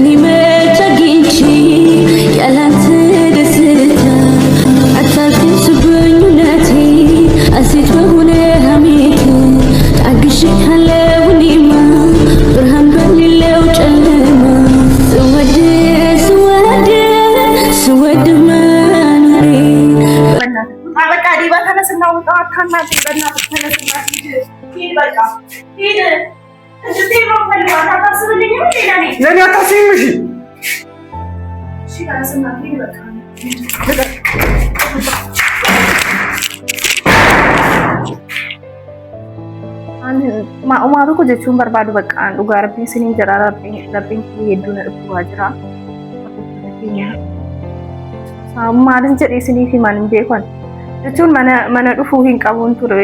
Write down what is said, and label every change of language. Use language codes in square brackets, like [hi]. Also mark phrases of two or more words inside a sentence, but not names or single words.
[am] መች አግኝቼ ያላንተ ደስታ አታግስብኝ እውነቴ አሴት በሆነ ሐሜት ታግሼሃለሁ እኔማ ብርሃን በሌለው ጨለማ ስወድ መኖሬ በቃ ዲባ ተነስና ውጣ። አታናግረኝ በእናትህ ተነስና ሂድ በቃ ሂድ። እንድትሄድ ነው የምፈልገው። አታስብልኝም እንዴ ለእኔ? ለእኔ አታስቢም? እሺ ተነስና ሂድ በቃ። [om] Maatii koo jechuun barbaadu bakka dhugaa rabbiin isinii jira. Rabbiin hedduun dhufuu jira. Maaliin jedhee isiniif himan hin beekan jechuun mana dhufuu hin qabuun ture.